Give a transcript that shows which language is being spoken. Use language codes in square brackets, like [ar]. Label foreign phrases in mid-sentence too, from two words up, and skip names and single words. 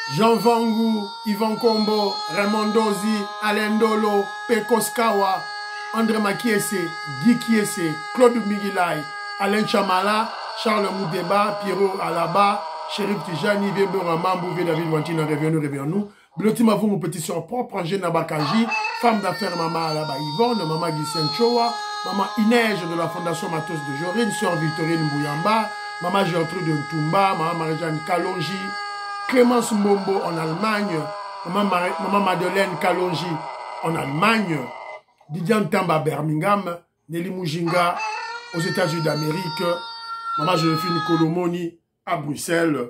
[fr] Jean Vangu, Yvan Kombo, Raymond Dozi, Alain Dolo, Pekos Kawa, André Makiese, Guy Kiese, Claude Migilai, Alain Chamala, Charles Moudeba, Pierrot Alaba, Chérif Tijani, Vébera Mambou, David Wantina, reviens-nous. Bloti Mavou, mon petit soeur propre, Angène Nabakaji, femme d'affaires Maman Alaba Yvonne, Maman Guysen Choa, Maman Inège de la Fondation Matos de Jorine, Sœur Victorine Mbouyamba, Maman Gertrude Ntumba, Maman Marie-Jeanne Kalonji, Clémence Mombo en Allemagne, Maman Madeleine Kalonji en Allemagne, Didiane Tamba Birmingham, Nelly Mujinga aux États-Unis d'Amérique, Maman Joséphine Kolomoni à Bruxelles.